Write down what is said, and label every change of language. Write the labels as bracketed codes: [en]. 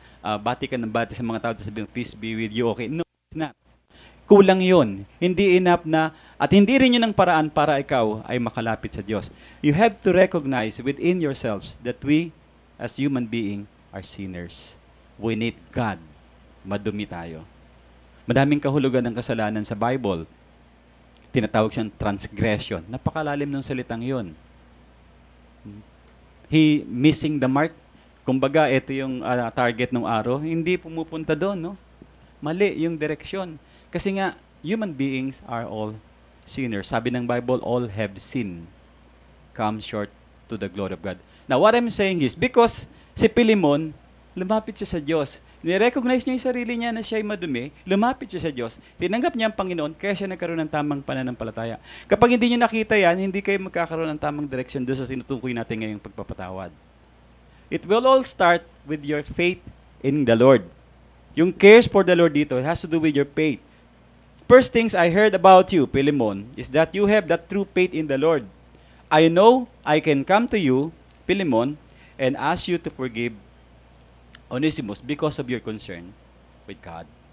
[tl] Bati ka ng bati sa mga tao, sabihin, [en] peace be with you, okay. No, it's not. [tl] Kulang yun. Hindi enough na, at hindi rin yun ang paraan para ikaw ay makalapit sa Diyos. [en] You have to recognize within yourselves that we, as human being, are sinners. We need God. [tl] Madumi tayo. Madaming kahulugan ng kasalanan sa Bible. Tinatawag siyang transgression. Napakalalim ng salitang yun. [en] He missing the mark. [tl] Kumbaga, ito yung target ng arrow. Hindi pumupunta doon, no? Mali yung direksyon. Kasi nga, [en] human beings are all sinners. [tl] Sabi ng [en] Bible, all have sinned, come short to the glory of God. Now, what I'm saying is, because si Pilimon, [tl] lumapit siya sa Diyos. Nirecognize niya yung sarili niya na siya ay madumi, lumapit siya sa Diyos, tinanggap niya ang Panginoon, kaya siya nagkaroon ng tamang pananampalataya. Kapag hindi niyo nakita yan, hindi kayo magkakaroon ng tamang direksyon doon sa tinutukoy natin ngayong pagpapatawad. [en] It will all start with your faith in the Lord. Yung cares for the Lord dito, it has to do with your faith. First things I heard about you, Pilimon, is that you have that true faith in the Lord. I know I can come to you, Pilimon, and ask you to forgive Onesimus because of your concern with God.